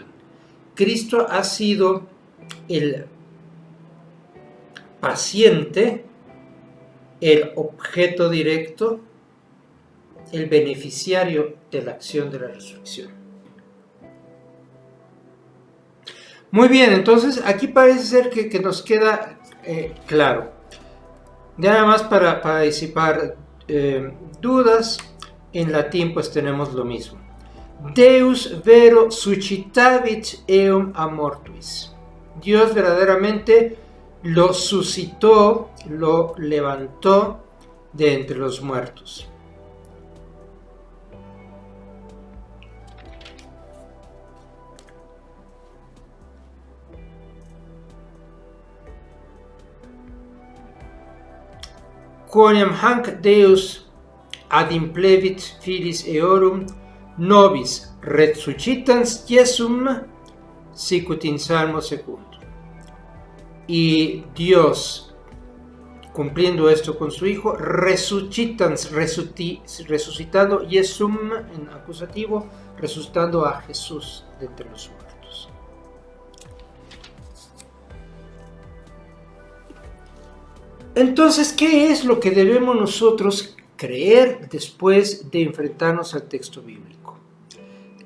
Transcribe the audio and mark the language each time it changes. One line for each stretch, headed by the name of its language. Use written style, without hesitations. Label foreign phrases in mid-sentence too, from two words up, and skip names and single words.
Spanish: Cristo ha sido el paciente, el objeto directo, el beneficiario de la acción de la resurrección. Muy bien, entonces aquí parece ser que nos queda claro. Nada más para disipar dudas, en latín pues tenemos lo mismo.
Latin: Deus vero suscitavit eum a mortuis.
Spanish: Dios verdaderamente lo suscitó, lo levantó de entre los muertos.
Latin: Quoniam hanc Deus ad implevit filis eorum nobis resuscitans Jesum sicut in Salmo 2.
Spanish: Y Dios, cumpliendo esto con su Hijo, resuscitans, resucitando Jesum en acusativo, resucitando a Jesús de entre los muertos. Entonces, ¿qué es lo que debemos nosotros creer después de enfrentarnos al texto bíblico?